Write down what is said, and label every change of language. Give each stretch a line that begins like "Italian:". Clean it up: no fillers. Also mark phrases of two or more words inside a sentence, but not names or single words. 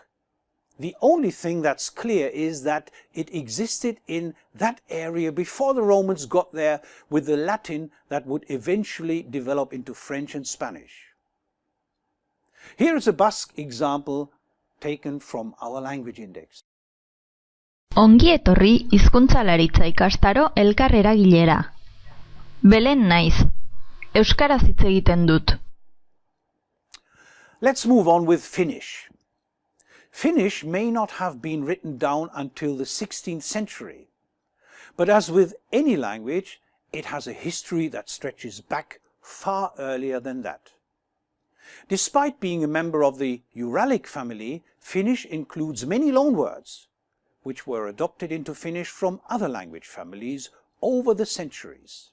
English: The only thing that's clear is that it existed in that area before the Romans got there with the Latin that would eventually develop into French and Spanish. Here is a Basque example taken from our language index.
Basque: Ongi etorri hizkuntzalaritza ikastaro elkar eragilera. Belen naiz. Euskaraz hitz egiten dut.
English: Let's move on with Finnish. Finnish may not have been written down until the 16th century, but as with any language, it has a history that stretches back far earlier than that. Despite being a member of the Uralic family, Finnish includes many loanwords, which were adopted into Finnish from other language families over the centuries.